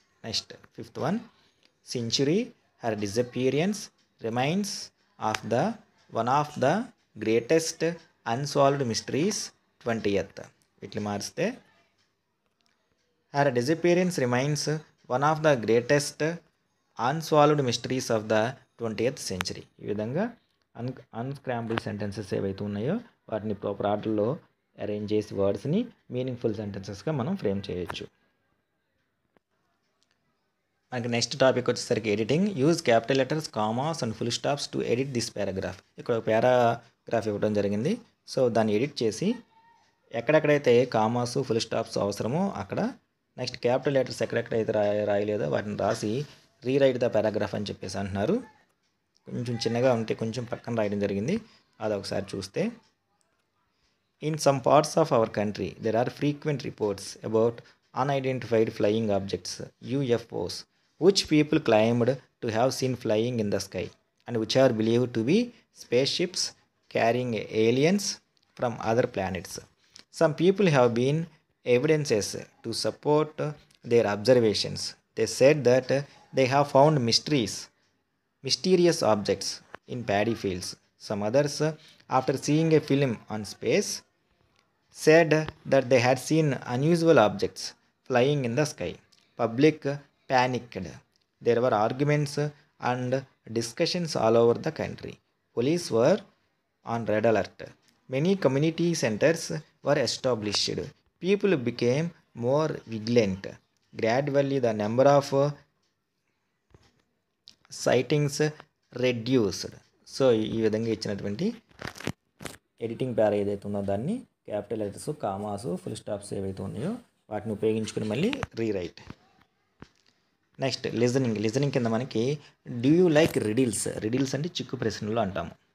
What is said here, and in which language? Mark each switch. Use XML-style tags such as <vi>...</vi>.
<en>Next fifth one century her disappearance remains of the one of the greatest unsolved mysteries 20th.</en> <te>వీటిని మారిస్తే</te> <en>her disappearance remains one of the greatest unsolved mysteries of the 20th century.</en> <te>ఈ విధంగా unscramble sentences ఏవైతే ఉన్నాయో వాటిని proper ఆర్డర్లో arrange చేసి వర్డ్స్ని meaningful సెంటెన్సెస్గా మనం ఫ్రేమ్ చేయొచ్చు. మనకి నెక్స్ట్ టాపిక్ వచ్చేసరికి editing.</te> <en>Use capital letters commas and full stops to edit this paragraph.</en> <te>ఇక్కడ ఒక పారాగ్రాఫ్ ఇవ్వడం జరిగింది. సో దాన్ని ఎడిట్ చేసి ఎక్కడెక్కడైతే కామాస్ ఫుల్ స్టాప్స్ అవసరమో అక్కడ, నెక్స్ట్ క్యాపిటల్ లెటర్స్ ఎక్కడెక్కడైతే రాయలేదో వాటిని రాసి</te> <en>rewrite the paragraph</en> <te>అని చెప్పేసి అంటున్నారు. కొంచెం చిన్నగా ఉంటే కొంచెం పక్కన రాయడం జరిగింది, అది ఒకసారి చూస్తే</te> <en>In some parts of our country there are frequent reports about unidentified flying objects UFOs which people claimed to have seen flying in the sky and which are believed to be spaceships carrying aliens from other planets. Some people have been evidences to support their observations. They said that they have found mysterious objects in paddy fields. Some others, after seeing a film on space, said that they had seen unusual objects flying in the sky. Public panicked. There were arguments and discussions all over the country. Police were on red alert. Many community centers were established. People became more vigilant. Gradually, the number of sightings reduced.</en> <te>So ఈ విధంగా ఇచ్చినటువంటి editing para ఏదైతే ఉందో దాన్ని capital letters, commas, full stops ఏవైతే ఉన్నాయో వాటిని ఉపయోగించుకుని మళ్ళీ రీరైట్. నెక్స్ట్ లిజనింగ్ కింద మనకి</te> <en>do you like riddles</en> <te>అంటే చిక్కు ప్రశ్నలు అంటాము.</te>